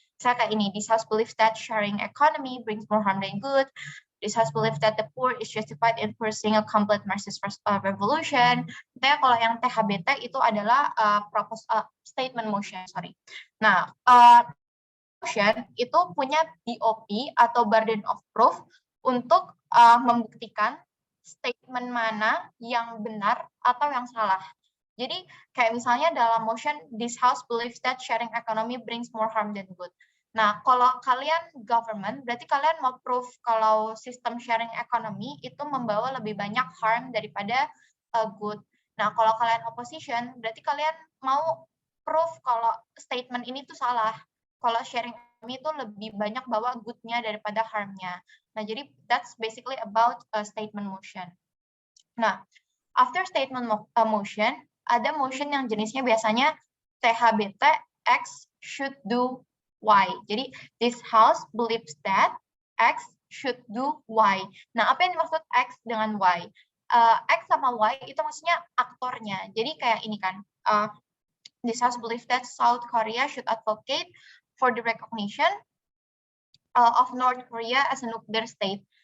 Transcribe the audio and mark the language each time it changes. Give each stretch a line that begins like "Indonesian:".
Indonesian: Saya kayak ini,
English: this house believes that sharing economy brings more harm than good. This house believes that the poor is justified in pursuing a complete Marxist revolution.
Indonesian: Jadi kalau yang THBT itu adalah statement motion, Nah, motion itu punya BOP atau burden of proof untuk membuktikan statement mana yang benar atau yang salah. Jadi kayak misalnya dalam motion,
English: this house believes that sharing economy brings more harm than good.
Indonesian: Nah, kalau kalian government, berarti kalian mau proof kalau sistem sharing economy itu membawa lebih banyak harm daripada good. Nah, kalau kalian opposition, berarti kalian mau proof kalau statement ini tuh salah. Kalau sharing economy itu lebih banyak bawa good-nya daripada harm-nya.
English: Nah, jadi that's basically about statement motion. Nah, after statement motion,
Indonesian: ada motion yang jenisnya biasanya
English: THBT, X should do Y. Jadi, this house believes that X should do Y.
Indonesian: Nah, apa yang dimaksud X dengan Y? X sama Y itu maksudnya aktornya. Jadi, kayak ini kan,
English: this house believes that South Korea should advocate for the recognition of North Korea as a nuclear state.